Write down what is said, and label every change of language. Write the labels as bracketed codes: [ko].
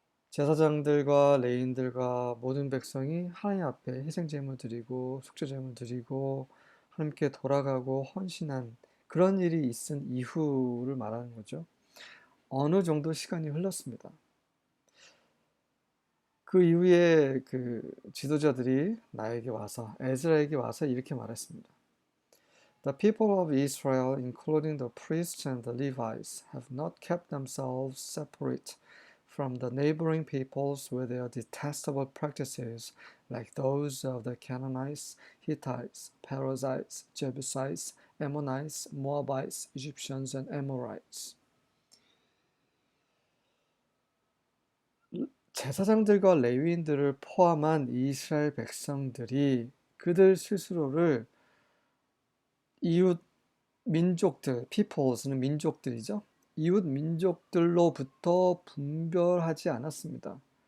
[ko] 제사장들과 레인들과 모든 백성이 하나님 앞에 희생제물 드리고 속죄제물 드리고 하나님께 돌아가고 헌신한 그런 일이 있은 이후를 말하는 거죠. 어느 정도 시간이 흘렀습니다. 그 이후에 그 지도자들이 나에게 와서 에스라에게 와서 이렇게 말했습니다. [en] The people of Israel, including the priests and the Levites, have not kept themselves separate from the neighboring peoples with their detestable practices, like those of the Canaanites, Hittites, Perizzites, Jebusites, Ammonites, Moabites, Egyptians, and Amorites. [ko] 제사장들과 레위인들을 포함한 이스라엘 백성들이 그들 스스로를 이웃 민족들, peoples는 민족들이죠. 이웃 민족들로부터 분별하지 않았습니다.